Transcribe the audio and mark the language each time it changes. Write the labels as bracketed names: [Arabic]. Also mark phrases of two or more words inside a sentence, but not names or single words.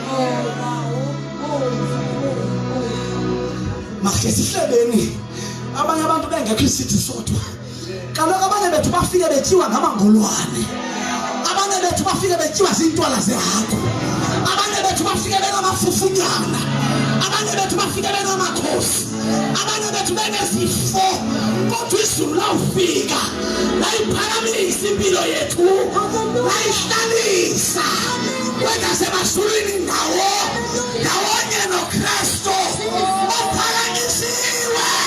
[Xhosa] Makhe sihlebeni abanye abantu bengekho isithi sodwa kaloku abanye bethu bafike betyiwa ngamangolwane abanye bethu bafike betyiwa zintwala zehagu abanye bethu bafike benamafufunyana abanye bethu bafike benamakhosi abanye bethu benezifo kodwa izulu lawufika layiphakamisa impilo yethu layihlalisa kwenda semazulwini ndawonye noKristu ophakanyisiwe.